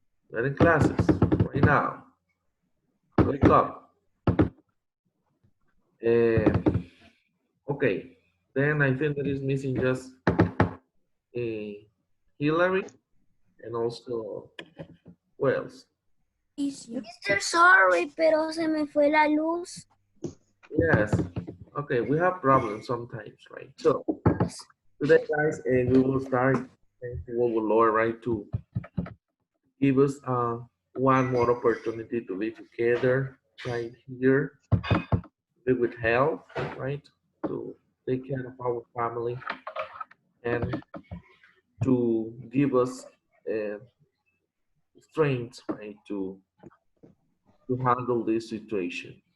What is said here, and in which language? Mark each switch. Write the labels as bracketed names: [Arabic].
[English] We're in classes right now. Wake up. Uh, okay. Then I think that is missing just Hillary and also Wells. Mister, sorry, [Spanish] pero se me fue la luz. [English] Yes. Okay, we have problems sometimes, right? So today, guys, we will start thanking our Lord, right, to give us one more opportunity to be together right here, be with health, right, to take care of our family and to give us uh, strength, right, to handle this situation.